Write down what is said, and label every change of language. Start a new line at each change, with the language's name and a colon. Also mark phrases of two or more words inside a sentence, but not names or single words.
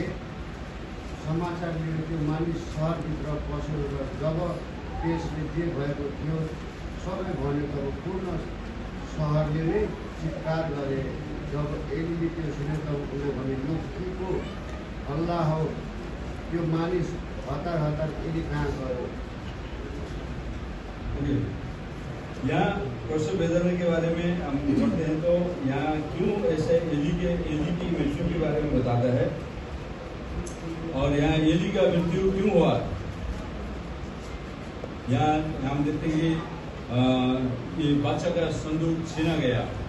Nepali: समाचारले त्यो मानिस सहरभित्र पस्यो र जब त्यसले जे भएको थियो सबै भन्यो, तब पूर्ण सहरले नै चित्कार गरे। जब एलीले त्यो सुने तब उसले भने, यो के को हल्ला हो? त्यो मानिस हतार हतार एली कहाँ गयो?
Hindi: यहाँ प्रसव वेदना के बारे में हम पढ़ते हैं, तो यहाँ क्यों ऐसे एली की मृत्यु के बारे में बताता है और यहाँ एली का मृत्यु क्यों हुआ। यहाँ हम देखते हैं कि ये बादशाह का संदूक छीना गया।